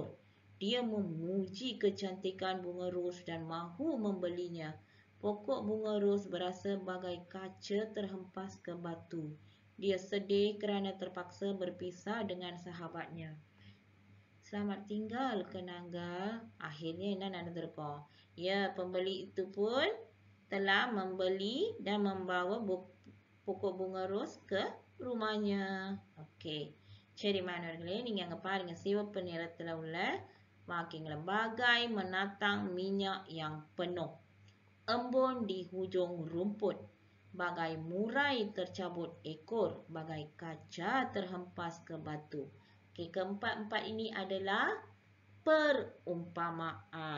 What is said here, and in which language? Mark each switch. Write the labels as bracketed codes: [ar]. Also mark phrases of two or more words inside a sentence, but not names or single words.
[ms] Dia memuji kecantikan bunga ros dan mahu membelinya. Pokok bunga ros berasa bagai kaca terhempas ke batu. Dia sedih kerana terpaksa berpisah dengan sahabatnya. Selamat tinggal Kenanga. [ta] Akhirnya என்ன நடந்திருக்கும்? [ms] Ya, pembeli itu pun telah membeli dan membawa pokok bunga ros ke rumahnya. Okey. [ta] சரி மாணவர்களே, நீங்க அங்க பாருங்க சிவப்பு நிறத்துல உள்ள வாக்கியங்களை. [ms] Bagai menatang minyak yang penuh. Embun di hujung rumput. Bagai murai tercabut ekor. Bagai kaca terhempas ke batu. Okey, keempat-empat ini adalah perumpamaan.